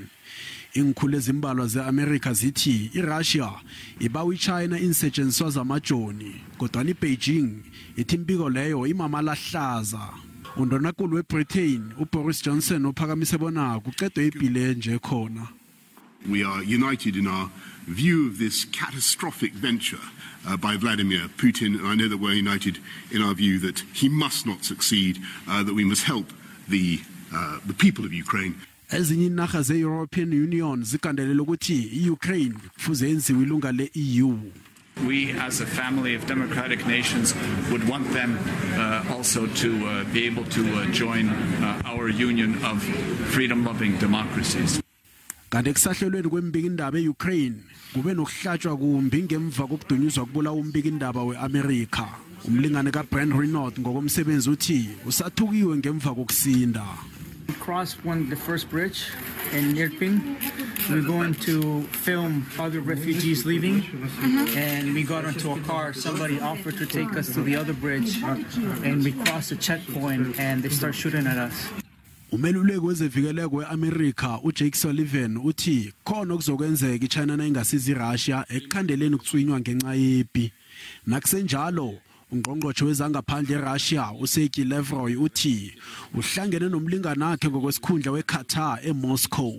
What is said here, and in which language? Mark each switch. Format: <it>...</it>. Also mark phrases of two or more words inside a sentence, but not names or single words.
<nr>Ingikhulu ezimbalwa ze-America zithi iRussia ibawa iChina insetshenziswa zamajoni, kodwa iBeijing ithi impiko leyo imamalahlaza. Undonankulu weBritain uBoris Johnson uphakamise bona kuqedwe ibhile nje khona.</nr> <en>We are united in our view of this catastrophic venture by Vladimir Putin. I know that we're united in our view that he must not succeed, that we must help the people of Ukraine.</en> <nr>Ezinye inarha ze-European Union zigandelela ukuthi iUkraine kufuze yenziwe ilunga le-EU.</nr> <en>We, as a family of democratic nations, would want them also to be able to join our union of freedom-loving democracies.</en> <nr>Kanti kusahlelweni kwembikindaba eUkraine kube nokuhlatshwa kumbi ngemva kokudunyuzwa kubulawa umbikindaba weAmerica. Umlingane kaBrand Renault ngokomsebenzi uthi usathukiwe ngemva kokusinda.</nr> <en>We crossed the first bridge in Irpin. We're going to film other refugees leaving, and we got into a car. Somebody offered to take us to the other bridge, and we crossed the checkpoint, and they start shooting at us.</en> <nr>Umeluleki wezevikeleko weAmerica uJake Sullivan uthi khona okuzokwenzeka iChina nayingasiza iRussia ekukhandeleni ukutswinywa ngenxa yepi. Nakusenjalo ungqongqothe wezangaphandle eRussia uSergey Lavrov uthi uhlangene nomlingani wakhe ngokwesikhundla weQatar eMoscow.</nr>